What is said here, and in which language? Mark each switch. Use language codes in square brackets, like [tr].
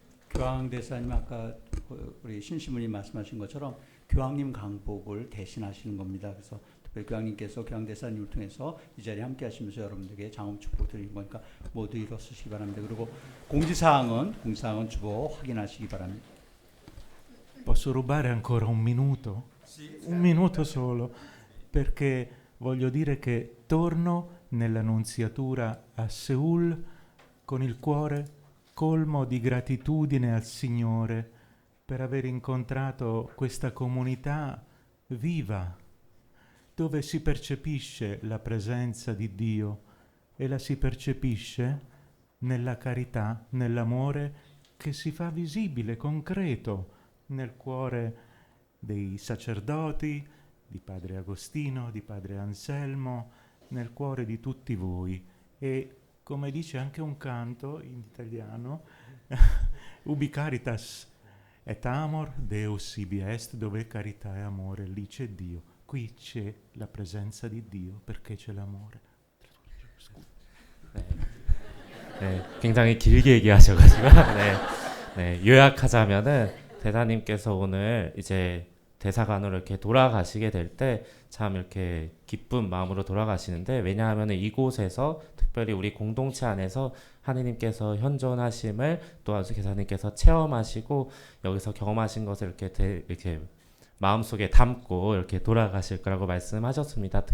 [ko] 교황 대사님 아까 우리 신시문이 말씀하신 것처럼 교황님 강복을 대신하시는 겁니다. 그래서 특별히 교황님께서 교황 대사님을 통해서 이 자리에 함께하시면서 여러분들에게 장원 축복 드리는 거니까 모두 일어서시기 바랍니다. 그리고 공지사항은 주보 확인하시기 바랍니다. [it] Posso rubare ancora un minuto? Un minuto solo, perché voglio dire che torno nella nunziatura a Seul con il cuore colmo di gratitudine al Signore per aver incontrato questa comunità viva, dove si percepisce la presenza di Dio e la si percepisce nella carità, nell'amore che si fa visibile, concreto, nel cuore dei sacerdoti, di Padre Agostino, di Padre Anselmo, nel cuore di tutti voi. E come dice anche un canto in italiano, [la] Ubi caritas et amor, Deus ibi est, [it] dove carità e amore, lì c'è Dio. Qui c'è la presenza di Dio perché c'è l'amore. [ko] 네, 굉장히 길게 얘기하셔가지고 요약하자면은 대사님께서 오늘 이제 대사관으로 이렇게 돌아가시게 될 때 참 이렇게 기쁜 마음으로 돌아가시는데, 왜냐하면 이곳에서 특별히 우리 공동체 안에서 하느님께서 현존하심을 또 대사님께서 체험하시고 여기서 경험하신 것을 이렇게 마음속에 담고 이렇게 돌아가실 거라고 말씀하셨습니다.